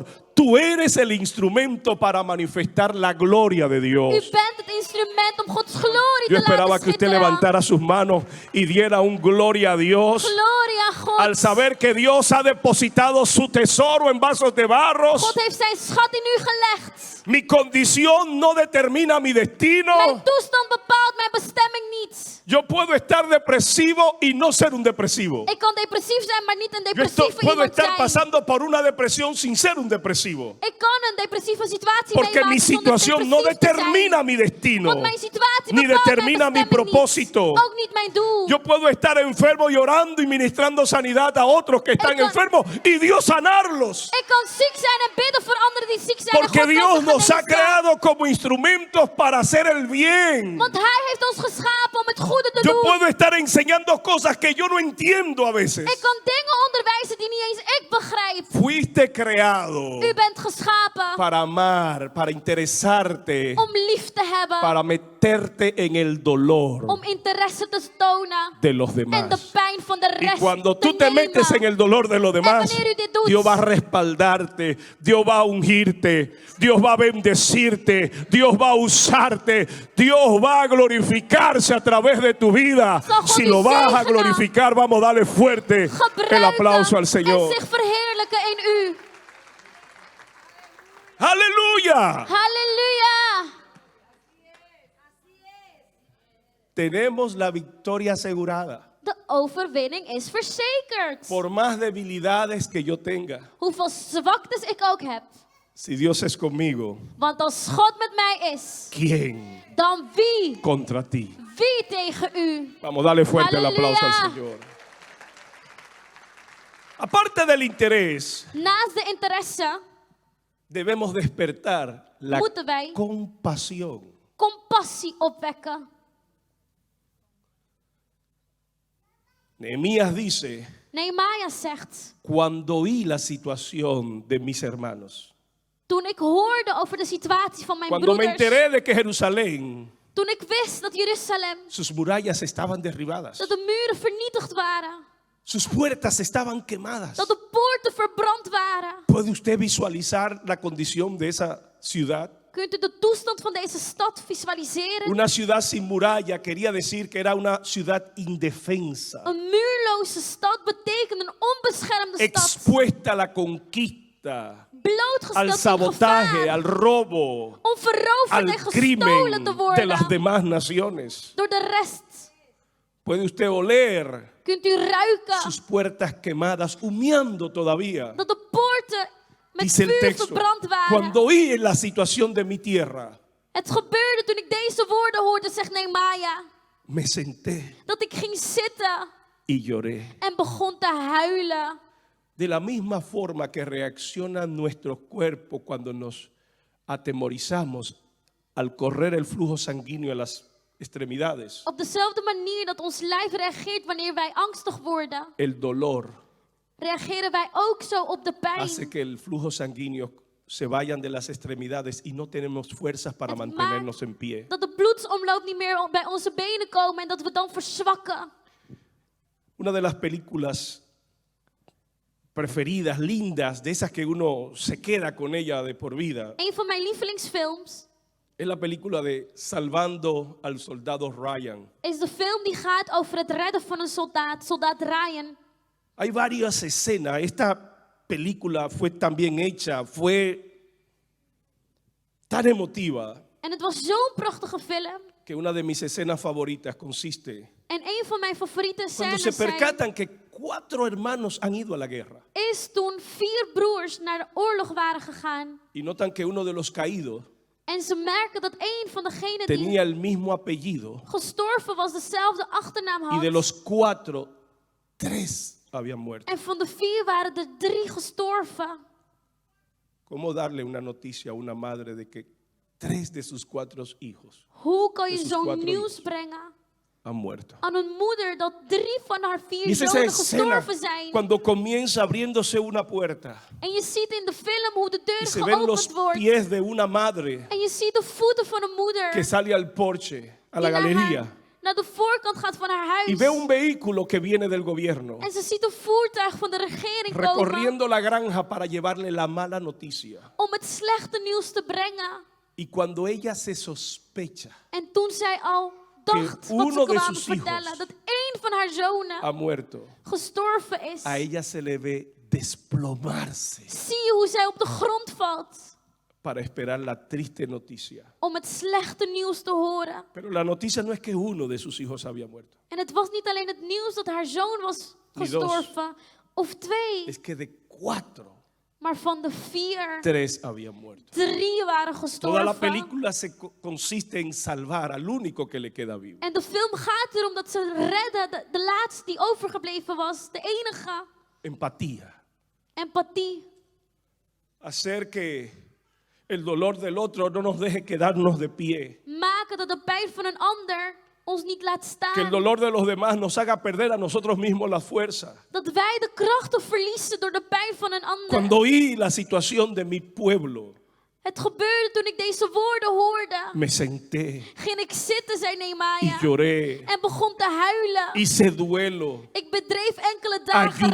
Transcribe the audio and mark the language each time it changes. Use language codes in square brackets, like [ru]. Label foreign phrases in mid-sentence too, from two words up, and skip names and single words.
[es] Tú eres el instrumento para manifestar la gloria de [nl] U [es] Dios. [nl] bent het instrument om Gods glorie [es] Yo te esperaba [nl] laten [es] que usted [nl] schitteren. [es] levantara sus manos y diera un gloria a Dios [nl] Glorie aan God. [es] al saber que Dios ha depositado su tesoro en vasos de barro. [nl] God heeft zijn schat in u gelegd. [es] Mi condición no determina mi destino. [nl] Mijn toestand bepaalt mijn bestemming niet. [es] Yo puedo estar depresivo y no ser un depresivo. [nl] Ik kan depressief zijn, maar niet een [es] Yo [nl] depressieve [es] puedo [nl] iemand [es] estar [nl] zijn. [es] pasando por una depresión sin ser un depresivo. [nl] Ik kan een depressieve situatie [es] Porque [nl] meemaken [es] mi [nl] zonder [es] situación no [nl] depressief te zijn. [es] determina mi destino, [nl] Want mijn situatie [es] ni [nl] bepaalt [es] determina mi [nl] mijn bestemming [es] propósito. [nl] niet. Ook niet mijn doel. [es] Yo puedo estar enfermo llorando y ministrando sanidad a otros que están con- enfermos y Dios sanarlos. [nl] Ik kan ziek zijn en bidden voor anderen die ziek zijn. [es] Porque [nl] en God [es] Dios [nl] kan ze [es] nos ha [nl] genezen. [es] creado como instrumentos para hacer el bien. [nl] Want Hij heeft ons geschapen om het goede te [es] Yo [nl] doen. [es] puedo estar enseñando cosas que yo no entiendo a veces. [nl] Ik kan dingen onderwijzen die niet eens ik begrijp. [es] Fuiste creado [nl] U bent geschapen [es] para amar, para interesarte, [nl] om lief te hebben. [es] para meterte en el dolor [nl] Om interesse te tonen. [es] de los [nl] En de [es] demás. [nl] pijn van de [es] Y [nl] rest [es] cuando tú te te metes en [nl] nemen. [es] el dolor de los demás, [nl] wanneer u dit doet, [es] Dios va a respaldarte, Dios va a ungirte, Dios va a bendecirte, Dios va a usarte, Dios va a glorificarse a través de tu vida. [nl] Zal God [es] Si [nl] u [es] lo vas a [nl] zegenen. [es] glorificar, vamos a darle fuerte el [nl] Gebruiken [es] aplauso al [nl] en [es] Señor. [nl] zich verheerlijken in u. [es] Aleluya. [nl] Halleluja. [es] Tenemos la victoria asegurada. [nl] De overwinning is verzekerd. [es] Por más debilidades que yo tenga, [nl] Hoeveel zwaktes ik ook heb. [es] si Dios es conmigo, [nl] Want als God met mij is, [es] ¿quién [nl] dan wie? [es] contra ti? [nl] Wie tegen u? [es] Vamos, dale fuerte el aplauso al Aleluya. Señor. Aparte del interés, [nl] Naast de interesse [es] debemos despertar la [nl] moeten wij [es] compasión. [nl] compassie opwekken. [es] Nehemías dice, [nl] Nehemia zegt, [es] cuando oí la situación de mis hermanos, [nl] toen ik hoorde over de situatie van mijn [es] cuando me [nl] broeders, [es] enteré de que Jerusalén, [nl] toen ik wist dat Jeruzalem, [es] sus murallas estaban derribadas, [nl] dat de muren vernietigd waren, [es] sus puertas estaban quemadas. [nl] dat de poorten verbrand waren. [es] ¿Puede usted visualizar la condición de esa ciudad? [nl] Kunt u de toestand van deze stad visualiseren? [es] Una ciudad sin muralla quería decir que era una ciudad indefensa, [nl] Een muurloze stad betekent een onbeschermde stad. [es] expuesta a la conquista, [nl] blootgesteld [es] al [nl] in [es] sabotaje, [nl] gevaar [es] al robo, [nl] om verroverd [es] al [nl] en gestolen [es] crimen [nl] te [es] de las [nl] worden [es] demás naciones. [nl] door de rest. [es] Puede usted oler [nl] Kunt u ruiken [es] sus puertas quemadas, humeando todavía. [nl] dat de poorten met [es] Dice el [nl] vuur [es] texto, [nl] verbrand waren. [es] cuando oí en la situación de mi tierra, [nl] Het gebeurde toen ik deze woorden hoorde, zegt Nehemia, [es] me senté [nl] dat ik ging zitten [es] y lloré. [nl] en begon te huilen. [es] De la misma forma que reacciona nuestro cuerpo cuando nos atemorizamos al correr el flujo sanguíneo a las extremidades. [nl] Op dezelfde manier dat ons lijf reageert wanneer wij angstig worden, [es] El dolor [nl] reageren wij ook zo op de [es] hace [nl] pijn. [es] que el flujo sanguíneo se vayan de las extremidades y no tenemos fuerzas para [nl] Het [es] mantenernos en pie. [nl] Dat de bloedsomloop niet meer bij onze benen komen en dat we dan verzwakken. [es] Una de las películas preferidas, lindas, de esas que uno se queda con ella de por vida, [nl] Een van mijn lievelingsfilms [es] es la película de Salvando al Soldado Ryan. [nl] is de film die gaat over het redden van een soldaat, soldaat Ryan. [es] Hay varias escenas. Esta película fue tan bien hecha, fue tan emotiva, [nl] En het was zo'n prachtige film. [es] que una de mis escenas favoritas consiste [nl] En een van mijn favoriete [es] cuando [nl] scènes [es] se percatan que 4 hermanos han ido a la guerra [nl] is toen 4 broers naar de oorlog waren gegaan. [es] y notan que uno de los caídos [nl] En ze merken dat een van degenen die [es] tenía el mismo apellido [nl] gestorven was dezelfde achternaam [es] y de [nl] had. [es] los 4, 3 habían muerto. [nl] En van de 4 waren er 3 gestorven. [es] ¿Cómo darle una noticia a una madre de que 3 de sus 4 hijos [nl] Hoe kan je [es] sus [nl] zo'n [es] 4 [nl] nieuws [es] hijos [nl] brengen [es] han muerto? [nl] aan een moeder dat 3 van haar 4 [es] Y es esa [nl] zonen [es] escena [nl] gestorven zijn? [es] cuando comienza abriéndose una puerta [nl] En je ziet in de film hoe de [es] y [nl] deur [es] se ven los [nl] geopend wordt. [es] pies de una madre [nl] En je ziet de voeten van een moeder [es] que sale al porche, a la [nl] die [es] galería, [nl] naar de voorkant gaat van haar [es] y [nl] huis. [es] ve un vehículo que viene del gobierno [nl] En ze ziet een voertuig van de regering komen [es] recorriendo la granja para llevarle la mala noticia. [nl] om het slechte nieuws te brengen. [es] Y cuando ella se sospecha [nl] En toen zij al dacht wat [es] uno [nl] ze [es] de [nl] kwamen [es] sus [nl] vertellen, [es] hijos [nl] dat één van haar zonen [es] ha muerto, [nl] gestorven is, [es] a ella se le ve desplomarse [nl] zie je hoe zij op de grond valt [es] para esperar la triste noticia. [nl] om het slechte nieuws te horen. [es] Pero la noticia no es que uno de sus hijos había muerto, [nl] En het was niet alleen het nieuws dat haar zoon was [es] Ni dos. [nl] gestorven, of 2, [es] es que de 4, [nl] maar van de 4, [es] 3 habían muerto. [nl] 3 waren [es] Toda la [nl] gestorven. [es] película consiste en salvar al único que le queda vivo. [nl] En de film gaat erom dat ze redden de laatste die overgebleven was, de enige. [es] Empatía. [nl] Empathie. [es] Hacer que el dolor del otro no nos deje quedarnos de pie. [nl] Maken dat de pijn van een ander ons niet laat [es] Que el [nl] staan. [es] dolor de los demás nos haga perder a nosotros mismos la fuerza. [nl] Dat wij de krachten verliezen door de pijn van een ander. [es] Cuando oí la situación de mi pueblo, [nl] Het gebeurde toen ik deze woorden hoorde. [es] me senté [nl] Ging ik zitten, zei [es] y [nl] Nehemia. [es] lloré. [nl] En begon te huilen. [es] Hice duelo [nl] Ik bedreef enkele dagen